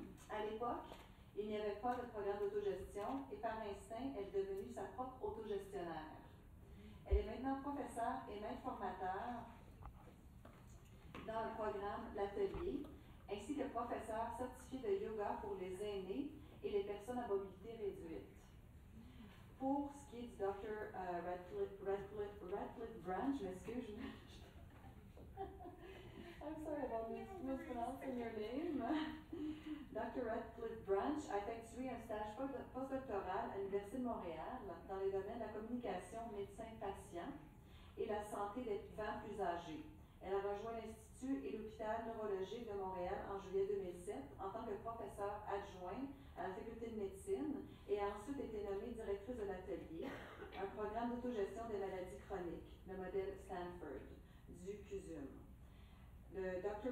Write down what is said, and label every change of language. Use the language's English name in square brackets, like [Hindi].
[French] À l'époque, il n'y avait pas de programme d'autogestion et par instinct, elle est devenue sa propre autogestionnaire. Elle est maintenant professeure et maître formateur dans le programme L'Atelier, ainsi que professeur certifié de yoga pour les aînés et les personnes à mobilité réduite. Pour ce qui est du Dr. [English] Ratcliffe Branch, [French] m'excuse, [English] I'm sorry about mispronouncing your name. [French] Dr. Ratcliffe Branch a effectué un stage postdoctoral à l'Université de Montréal dans les domaines de la communication médecin-patient et la santé des vivants plus âgés. Elle a rejoint l'Institut et l'Hôpital neurologique de Montréal en juillet 2007 en tant que professeure adjointe à la faculté de médecine et a ensuite été nommée directrice de l'atelier, un programme d'autogestion des maladies chroniques, le modèle Stanford, du CUSUM. Le Dr.